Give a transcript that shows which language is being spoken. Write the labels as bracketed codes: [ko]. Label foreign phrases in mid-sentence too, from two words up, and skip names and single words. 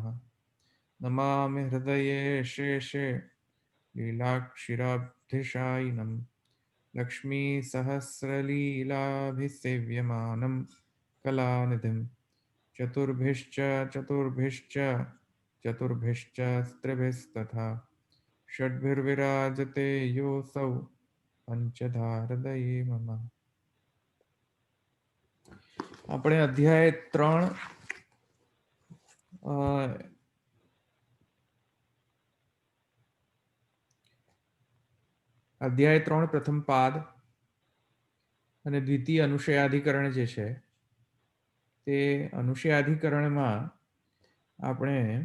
[sa] नमामि हृदये शेषे लीलाक्षिराब्धिशायिनं लक्ष्मीसहस्रलीलाभिसेव्यमानं कलानिधिं चतुर्भिश्च चतुर्भिश्च चतुर्भिश्च स्त्रिभिस्तथा षड्भिर्विराजते योऽसौ पंचधारदये मम। [gu] આપણે અધ્યાય 3 અધ્યાય 3 પ્રથમ પાદ અને દ્વિતીય અનુશયાધિકરણ જે છે તે અનુશયાધિકરણમાં આપણે